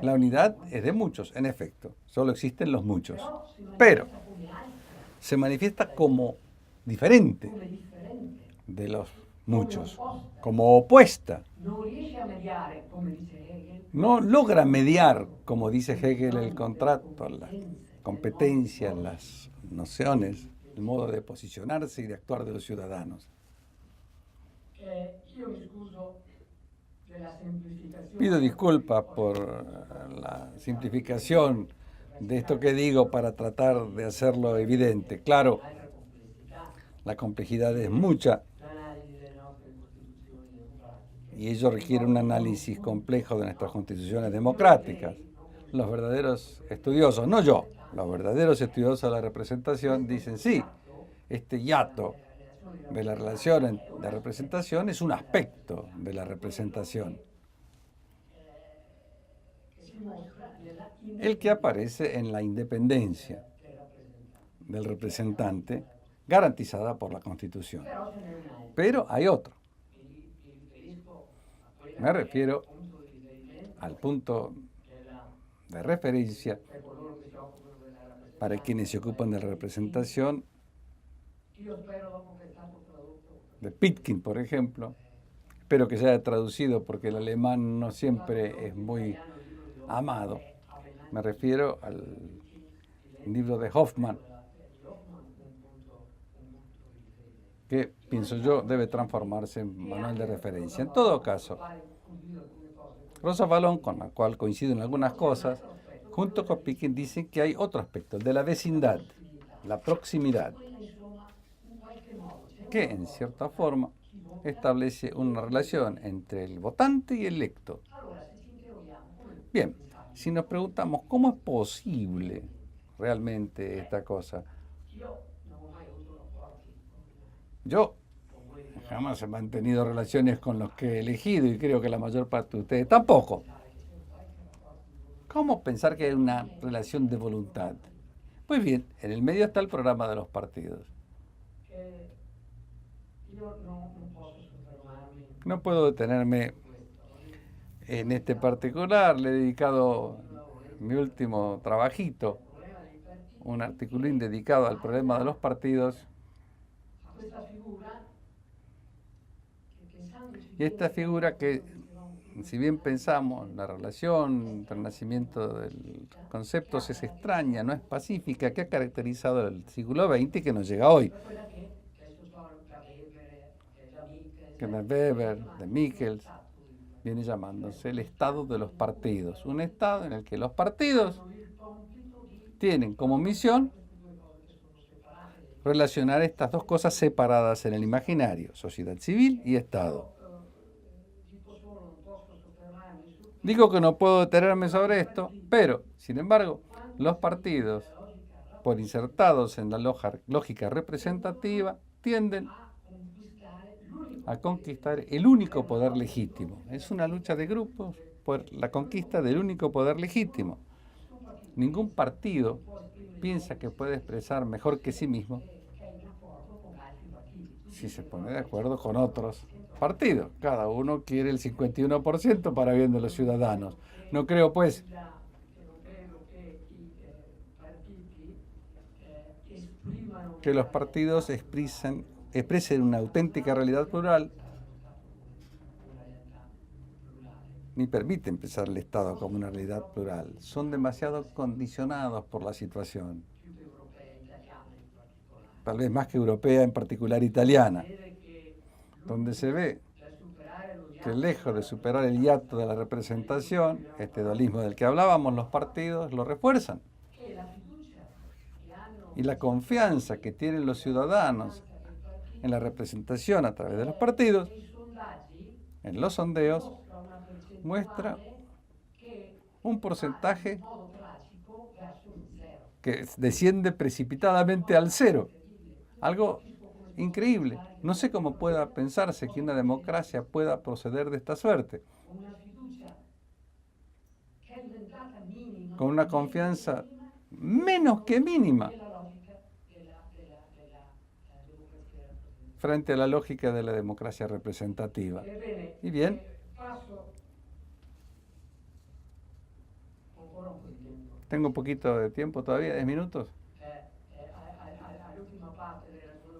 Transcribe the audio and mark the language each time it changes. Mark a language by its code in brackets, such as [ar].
[es] la unidad es de muchos, en efecto, solo existen los muchos, [it] però si [es] pero [it] manifesta come altra, [es] se manifiesta como diferente [it] come differente, [es] de los muchos, como opuesta. [it] non riesce a mediare, come dice Hegel, [es] No logra mediar, como dice Hegel, el contrato, las competencias, las nociones, el modo de posicionarse y de actuar de los ciudadanos. [it] io mi scuso della semplificazione. [es] Pido disculpas por la simplificación de esto que digo para tratar de hacerlo evidente. Claro, [it] Altra complessità, [es] la complejidad es mucha [it] l'analisi delle nostre costituzioni democratiche. [es] y ello requiere un análisis complejo de nuestras constituciones democráticas. Los verdaderos estudiosos, no yo, los verdaderos estudiosos de la representación dicen sí, este hiato de la relación de representación es un aspecto de la representación, [it] Si mostra nella [es] el que aparece en la independencia del representante garantizada por la Constitución. [it] però ce n'è un altro, [es] Pero hay otro. [it] mi riferisco a quella [es] Me refiero [it] punto di riferimento [es] al punto [it] della, [es] de referencia [it] per coloro che si occupano della rappresentazione. [es] para quienes se ocupan de la representación [it] Io spero dopo che è stato tradotto [es] de Pitkin, por ejemplo. Espero que se haya traducido porque el alemán no siempre es muy amado. Me refiero al libro de Hoffman, que pienso yo debe transformarse en manual de referencia. En todo caso, Rosa Valón, con la cual coincido en algunas cosas, junto con Pitkin dicen que hay otro aspecto, el de la vecindad, la proximidad, que en cierta forma establece una relación entre el votante y el electo. Bien, si nos preguntamos cómo es posible realmente esta cosa, [it] io non ho mai avuto rapporti [es] Yo jamás he mantenido relaciones con los que he elegido y creo que la mayor parte de ustedes tampoco. ¿Cómo pensar que hay una relación de voluntad? Pues bien, en el medio está el programa de los partidos. [it] che io non posso soffermarmi [es] No puedo detenerme en este particular. Le he dedicado mi último trabajito, [it] al problema dei partiti, [es] un articulín dedicado al problema de los partidos. [it] a questa figura che pensandoci [es] Y esta figura que, si bien pensamos la relación entre el nacimiento del concepto es extraña, no es pacífica, que ha caracterizado el siglo XX y que nos llega hoy. [it] quella che questo storico da Weber, da Michels, [es] Que de Weber, de Michels, viene llamándose el estado de los partidos. Un estado en el que los partidos [it] il compito di [es] tienen como misión [it] queste due cose che sono separate. [es] relacionar estas dos cosas separadas en el imaginario, sociedad civil y Estado. [it] Dico solo, non posso soffermarmi su [es] Digo que no puedo detenerme sobre esto, pero, sin embargo, los partidos, por insertados en la lógica representativa, tienden [it] conquistare l'unico [es] a conquistar el único poder legítimo. Es una lucha de grupos por la conquista del único poder legítimo. Ningún partido piensa que puede expresar mejor que sí mismo [it] che è in rapporto con altri partiti. [es] si se pone de acuerdo con otros partidos. Cada uno quiere el 51% para bien de los ciudadanos. No creo, pues, [it] Che non credo che i partiti esprimano [es] que los partidos expresen una auténtica realidad plural, ni permiten pensar el Estado como una realidad plural. Son demasiado condicionados por la situación, [it] più europea e italiana in particolare. [es] tal vez más que europea, en particular italiana, [it] Vede che [es] donde se ve [it] per superare lo [es] que lejos de superar el hiato de la representación, este dualismo del que hablábamos, los partidos lo refuerzan. [it] che la fiducia che hanno [es] Y la confianza que tienen los ciudadanos en la representación a través de los partidos, [it] i sondaggi [es] en los sondeos, [it] mostra una percentuale [es] muestra [it] che [es] un porcentaje [it] in modo tragico verso un zero. [es] que desciende precipitadamente al cero. Algo increíble. No sé cómo pueda pensarse que una democracia pueda proceder de esta suerte, [it] Una fiducia che è diventata minima, [es] con una confianza menos que mínima [it] la logica della democrazia rappresentativa. [es] frente a la lógica de la democracia representativa. [it] Ebbene, [es] Y bien, [it] passo ancora un po' di tempo [es] tengo un poquito de tiempo todavía, 10 minutos. [it] all'ultima parte del ragionamento,